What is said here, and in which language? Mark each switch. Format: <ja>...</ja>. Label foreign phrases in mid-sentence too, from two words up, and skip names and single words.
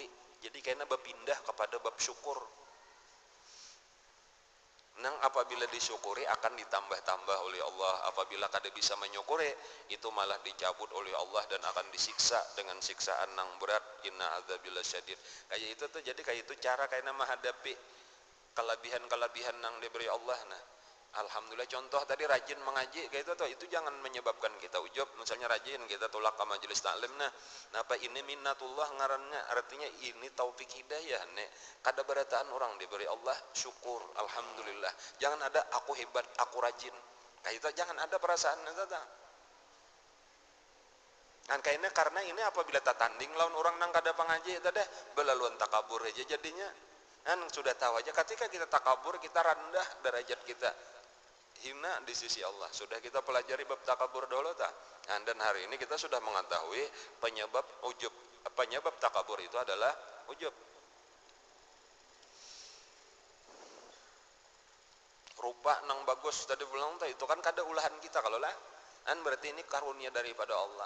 <id>Jadi karena berpindah kepada bab syukur. Nang apabila disyukuri akan ditambah-tambah oleh Allah. Apabila kada bisa menyukuri, itu malah dicabut oleh Allah dan akan disiksa dengan siksaan nang berat.</id> <ar>إن عذابي لشديد.</ar> <id>Kayak itu tuh, jadi kayak itu cara kayaknya menghadapi kelebihan-kelebihan nang diberi Allah. Nah, alhamdulillah, contoh tadi rajin mengaji kayak itu tuh, itu jangan menyebabkan kita ujub. Misalnya rajin kita tolak ke majelis taklim, nah apa ini minnatullah ngarannya, artinya ini taufik hidayah nek kada berataan orang diberi Allah syukur alhamdulillah. Jangan ada aku hebat, aku rajin kayak itu, jangan ada perasaan itu tak.</id> <bjn>Kan kayaknya karena ini apabila tak tanding lawan orang nang kada pengaji tadi belaluan takabur aja jadinya.</bjn> <id>Kan sudah tahu aja ketika kita takabur kita rendah derajat kita, hina di sisi Allah. Sudah kita pelajari bab takabur dulu tak? Dan hari ini kita sudah mengetahui penyebab ujub, penyebab takabur itu adalah ujub.</id> <bjn>Rupa nang bagus tadi bilang itu kan kada ulahan kita kalau lah, kan berarti ini karunia daripada Allah.</bjn>